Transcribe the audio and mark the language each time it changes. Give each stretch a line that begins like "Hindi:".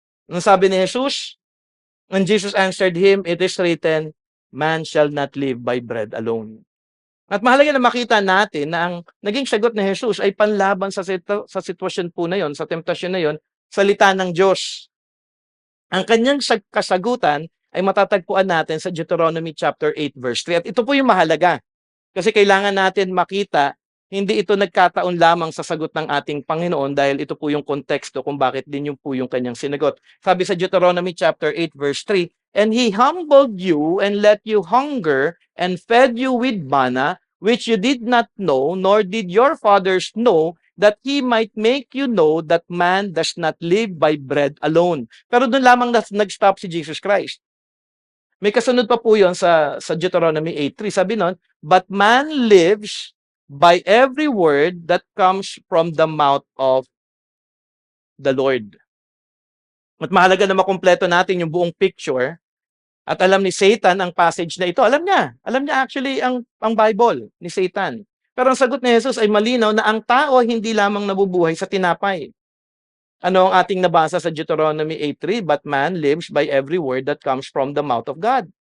Filipino: Ang sabi ni Jesus,
English: when Jesus answered him, it is written, man shall not live by bread alone.
Filipino: At mahalaga na makita natin na ang naging sagot ni Jesus ay panlaban sa sitwasyon po na yon, sa temptasyon na yon, salita ng Diyos. Ang kanyang kasagutan ay matatagpuan natin sa Deuteronomy chapter 8 verse 3. At ito po yung mahalaga. Kasi kailangan natin makita, hindi ito nagkataon lamang sa sagot ng ating Panginoon dahil ito po yung konteksto kung bakit din yung po yung kanyang sinagot. Sabi sa Deuteronomy chapter 8 verse 3,
English: and He humbled you and let you hunger and fed you with manna, which you did not know, nor did your fathers know, that He might make you know that man does not live by bread alone.
Filipino: Pero doon lamang nag-stop si Jesus Christ. May kasunod pa po yun sa Deuteronomy 8:3. Sabi nun,
English: but man lives by every word that comes from the mouth of the Lord.
Filipino: At mahalaga na makumpleto natin yung buong picture. At alam ni Satan ang passage na ito. Alam niya actually ang Bible ni Satan. Pero ang sagot ni Jesus ay malinaw na ang tao hindi lamang nabubuhay sa tinapay. Ano ang ating nabasa sa Deuteronomy 8:3?
English: But man lives by every word that comes from the mouth of God.